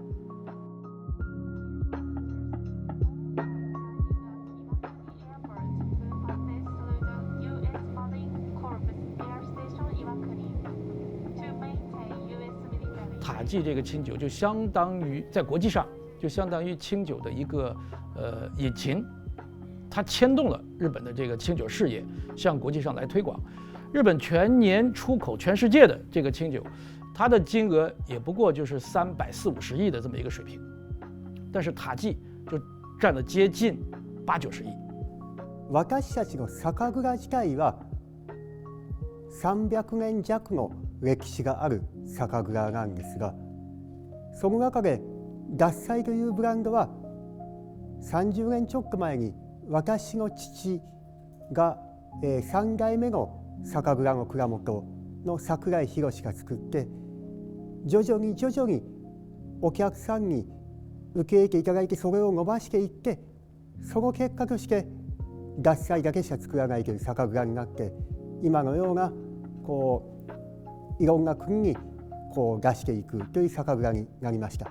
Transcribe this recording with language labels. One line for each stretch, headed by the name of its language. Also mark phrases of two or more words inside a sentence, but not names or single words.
Chinese: 塔记这个清酒就相当于在国际上就相当于清酒的一个引擎，它牵动了日本的这个清酒事业向国际上来推广。日本全年出口全世界的这个清酒，它的金额也不过就是340-350亿的这么一个水平，但是塔记就占了接近80-90亿。
Japanese: 私たちの酒蔵自体は300年弱の歴史がある酒蔵なんですが、その中で獺祭というブランドは 30年ちょっと前に私の父が3代目の酒蔵の蔵元の櫻井宏が作って、徐々にお客さんに受け入れていただいて、それを伸ばしていって、その結果として獺祭だけしか作らないという酒蔵になって、今のようないろんな国に出していくという酒蔵になりました。